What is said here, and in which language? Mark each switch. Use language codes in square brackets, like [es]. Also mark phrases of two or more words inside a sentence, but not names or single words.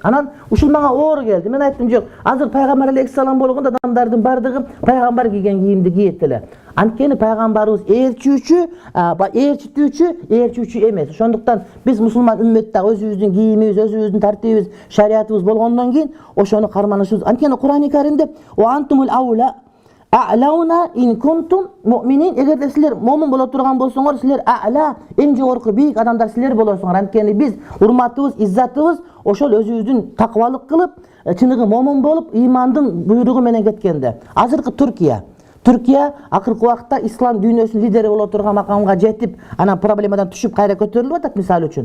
[ky] Анан ушул мага оор келди. Мен айттым, жок, азыр пайгамбар алейхиссалам болгондо адамдардын бардыгы пайгамбар кийген кийимди кийет эле. Анткени пайгамбарыбыз ээрчитүүчү эмес. Ошондуктан биз мусулман үммөттө өзүбүздүн кийимибиз, өзүбүздүн тартибибиз, шариятыбыз болгондон кийин ошону карманышыбыз. Анткени Кур'ани Каримде [ar] "و أنتم الأعلون الأعلون إن كنتم مؤمنين", [ky] эгерде силер момун боло турган болсоңор, силер а'ла, эң жогорку бийик адамдар силер болосуңар. Анткени биз урматыбыз, иззатыбыз ошол өзүбүздүн такыбалык кылып, чыныгы момун болуп, ыймандын буйругу менен кеткенде. Азыркы Түркия акыркы убакта ислам дүйнөсүнүн лидери боло турган макамга жетип, анан проблемадан түшүп кайра көтөрүлүп атат мисалы үчүн.